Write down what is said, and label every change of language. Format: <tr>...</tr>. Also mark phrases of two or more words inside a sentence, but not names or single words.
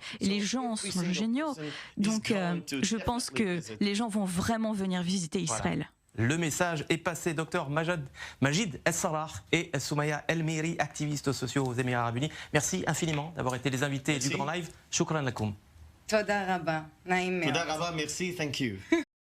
<fr>Les gens sont géniaux, donc je pense que les gens vont vraiment venir visiter Israël. Voilà. Le message est passé. Docteur Majid Al-Salah et Soumaya El-Mehri, activistes sociaux aux Émirats Arabes Unis. Merci infiniment d'avoir été les invités du Grand Live.</fr> <ar>شكرا لكم.</ar> <he>תודה רבה. תודה רבה,</he> <fr>merci,</fr> <en>thank you.</en>